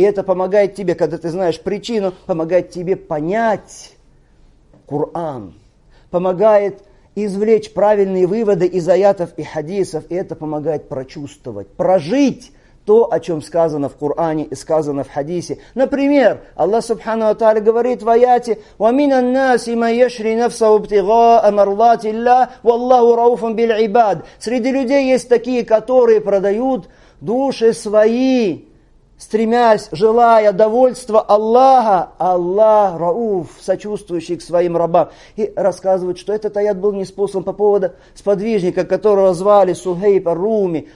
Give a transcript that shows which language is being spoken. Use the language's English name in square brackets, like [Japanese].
[Russian] И это помогает тебе, когда ты знаешь причину, помогает тебе понять Коран. Помогает извлечь правильные выводы из аятов и хадисов. И это помогает прочувствовать, прожить то, о чем сказано в Коране и сказано в хадисе. Например, Аллах Субхану ва Тааля говорит в аяте: [Arabic] وَمِنَ النَّاسِ مَنْ يَشْرِي نَفْسَهُ ابْتِغَاءَ مَرْضَاتِ اللَّهِ وَاللَّهُ رَءُوفٌ بِالْعِبَادِ. [Russian] Среди людей есть такие, которые продают души свои, стремясь, желая довольства Аллаха. Аллах рауф, сочувствующий к своим рабам. И рассказывают, что этот аят был ниспослан по поводу сподвижника, которого звали Сухейб ар-Руми.